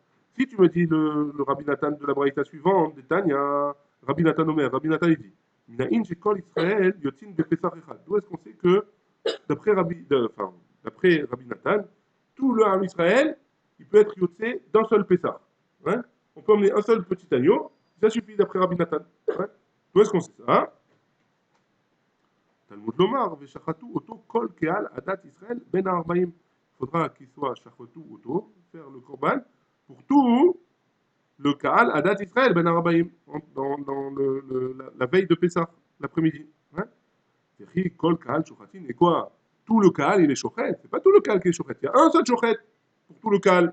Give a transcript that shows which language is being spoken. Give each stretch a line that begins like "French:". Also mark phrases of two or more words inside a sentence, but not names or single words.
French: Si tu me dis le Rabbi Nathan de la braïta suivante, de Tanya,
Hebrew: רבי נתן אומר,
French: Rabbi Nathan il dit,
Hebrew: מנין שכל ישראל יוצאין בפסח אחד.
French: D'où est-ce qu'on sait que, d'après Rabbi Nathan, tout le Ham Israël, il peut être yoté d'un seul Pesach. Hein? On peut emmener un seul petit agneau, ça suffit d'après Rabbi Nathan. Hein? D'où est-ce qu'on sait ça?
Hebrew: תלמוד לומר ושחטו אותו כל קהל עדת ישראל בין הערבים.
French: Il faudra qu'il soit
Hebrew: שחטו אותו,
French: faire le Korban, pour tout le
Hebrew: קהל עדת ישראל בין הערבים,
French: dans la veille de Pessah, l'après-midi. Hein?
Hebrew: כל קהל שוחטין.
French: Et quoi? Tout le Kaal, il est Shochet. C'est pas tout le Kaal qui est Shochet. Il y a un seul Shochet pour tout le Kaal.